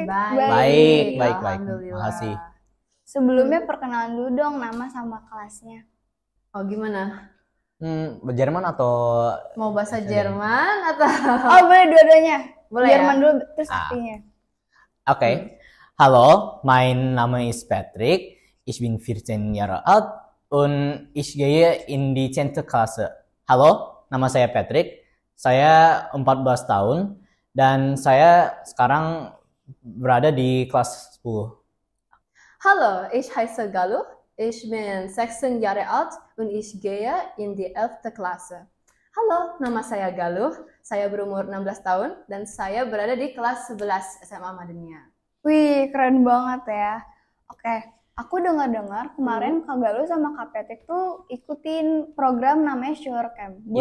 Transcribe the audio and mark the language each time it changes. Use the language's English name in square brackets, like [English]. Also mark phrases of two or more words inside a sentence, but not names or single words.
[Indonesian] Baik. Terima kasih. Sebelumnya perkenalan dulu dong nama sama kelasnya. Oh gimana? Jerman atau Mau bahasa Jerman atau? Oh boleh dua-duanya. Boleh Jerman ya? dulu terus artinya. Oke. [German] Hallo, mein Name ist Patrick. Ich bin 14 Jahre alt und ich gehe in die 10. Klasse. [Indonesian] Halo, nama saya Patrick. Saya 14 tahun dan saya sekarang berada di kelas 10. [German] Halo, ich heiße Galuh. Ich bin 16 Jahre alt und ich gehe in die 11. Klasse. [Indonesian] Halo, nama saya Galuh. Saya berumur 16 tahun dan saya berada di kelas 11 SMA Madania. Wih, keren banget ya. Oke, aku dengar-dengar kemarin Kak Galuh sama Kak Patrick tuh ikutin program namanya Schülercamp.